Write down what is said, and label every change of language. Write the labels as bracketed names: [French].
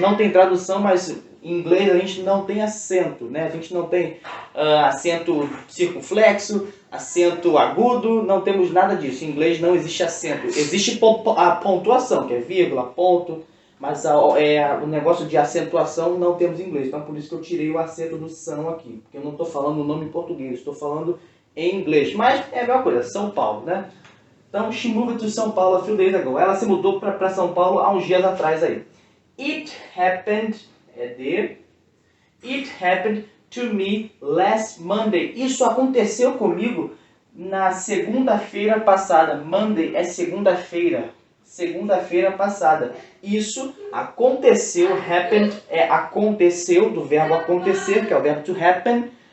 [Portuguese] Não tem tradução, mas em inglês a gente não tem acento, né? A gente não tem acento circunflexo, acento agudo, não temos nada disso. Em inglês não existe acento. Existe a pontuação, que é vírgula, ponto, mas o negócio de acentuação não temos em inglês. Então por isso que eu tirei o acento do são aqui, porque eu não estou falando o nome em português, estou falando em inglês. Mas é a mesma coisa, São Paulo, né? [English] Então, she moved to São Paulo a few days ago. [Portuguese] Ela se mudou para São Paulo há uns dias atrás aí. [English] It happened, It happened to me last Monday. [Portuguese] Isso aconteceu comigo na segunda-feira passada. Monday é segunda-feira. Segunda-feira passada. Isso aconteceu, happened aconteceu, do verbo acontecer, que é o verbo to happen.